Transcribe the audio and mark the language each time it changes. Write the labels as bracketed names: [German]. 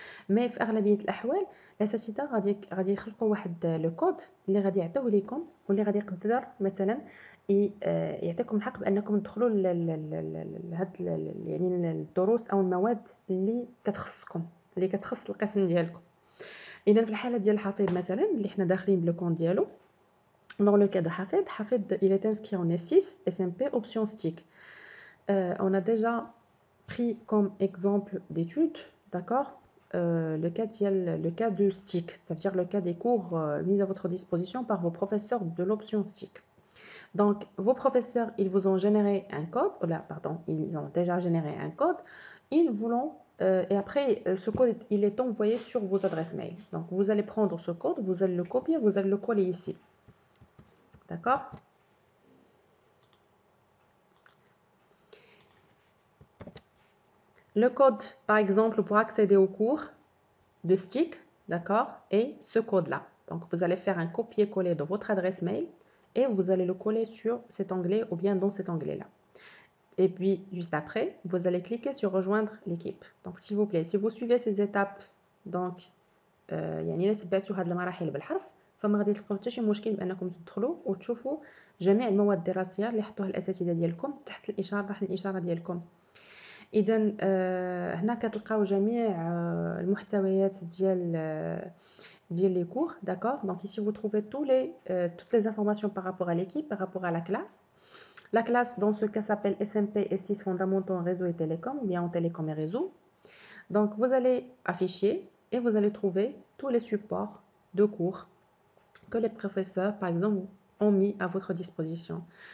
[Arabic] مي في اغلبيه الاحوال الاساتذه غادي يخلقوا واحد لو كود اللي غادي يعطيوه لكم واللي غادي يقدر مثلا يعطيكم الحق بانكم تدخلوا لهاد يعني الدروس او المواد اللي كتخصكم، اللي كتخص القسم ديالكم. اذا في الحاله ديال حفيظ مثلا اللي حنا داخلين بلو كونت ديالو، [French] dans le cas de حفيظ il est inscrit en S6 SMP option stick. On a déjà pris comme exemple d'étude, d'accord, le cas du stick, ça veut dire le cas des cours mis à votre disposition par vos professeurs de l'option stick. Donc, vos professeurs, ils vous ont généré un code, ils ont déjà généré un code, ils voulont, et après, ce code, il est envoyé sur vos adresses mail. Donc, vous allez prendre ce code, vous allez le copier, vous allez le coller ici. D'accord ? Le code, par exemple, pour accéder au cours de stick, d'accord, et ce code-là. Donc, vous allez faire un copier-coller de votre adresse mail et vous allez le coller sur cet onglet ou bien dans cet onglet-là. Et puis, juste après, vous allez cliquer sur rejoindre l'équipe. Donc, s'il vous plaît, si vous suivez ces étapes, donc, [Arabic] يعني إلا تبعتوا هاد المراحل بالحرف فما غادي تلقاو حتى شي مشكل بانكم تدخلوا وتشوفوا جميع المواد الدراسيه اللي حطوها الاساتذه ديالكم تحت الاشاره ديالكم. اذا هنا كتلقاو جميع المحتويات ديال [French] les cours, d'accord. Donc ici vous trouvez toutes les informations par rapport à l'équipe, par rapport à la classe. La classe dans ce cas s'appelle SMP S6 fondamentaux en réseau et télécom, ou bien en télécom et réseau. Donc vous allez afficher et vous allez trouver tous les supports de cours que les professeurs par exemple ont mis à votre disposition.